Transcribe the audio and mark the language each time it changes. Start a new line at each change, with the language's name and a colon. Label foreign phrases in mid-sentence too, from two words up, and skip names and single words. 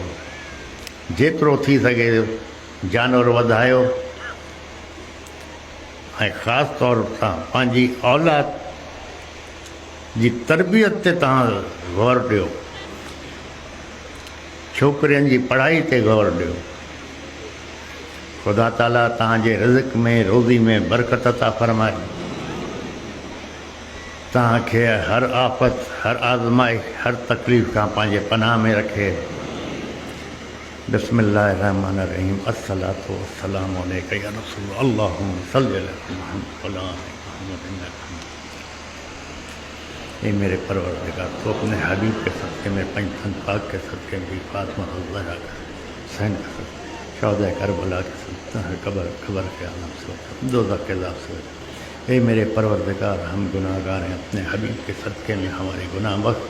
Sindhi: जेतिरो थी सघे जानवर वधायो ऐं ख़ासि तौर सां पंहिंजी औलाद जी तरबियत ते तव्हां ग़ौर ॾियो, छोकिरियुनि जी पढ़ाई ते ग़ौर ॾियो। ख़ुदा ताला तव्हांजे रिज़्क़ में, रोज़ी में बरकत अता फ़रमाए, तव्हांखे हर आफ़त, हर आज़माइश, हर तकलीफ़ खां पंहिंजे पनाह में रखे।
Arabic: بسم الله الرحمن الرحيم. الصلاة والسلام عليك يا رسول اللهم صل على محمد وعلى آل محمد.
Urdu: اے میرے پروردگار، تو اپنے حبیب کے صدقے میں، پنجتن پاک کے صدقے میں، فاطمہ زہرا کے حسین کے صدقے، شہدا کربلا کے صدقے، قبر کے عالم سے، دوزخ کے عذاب سے. اے میرے پروردگار، ہم گناہگار ہیں، اپنے حبیب کے صدقے میں ہمارے گناہ بخش.